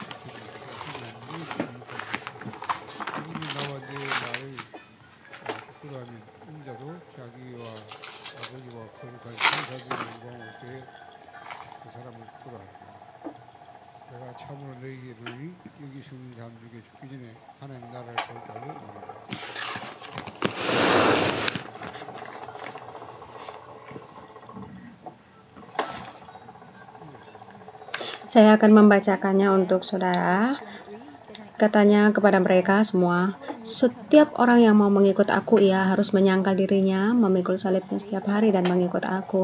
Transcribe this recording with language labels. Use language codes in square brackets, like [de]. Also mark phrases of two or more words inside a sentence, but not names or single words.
[ko] 누구는 나와 내 말을 부끄러워하면 인자도 자기와 아버지와 거룩한 천사들의 영광 올 때에 그 사람을 부끄러워하리라. 내가 참으로 너희에게 이르노니 여기 있는 사람 중에 죽기 전에 하나님 나라를 볼 자를 원하노라. [id] Saya akan membacakannya untuk saudara. Katanya kepada mereka semua, setiap orang yang mau mengikut aku, ia harus menyangkal dirinya, memikul salibnya setiap hari dan mengikut aku.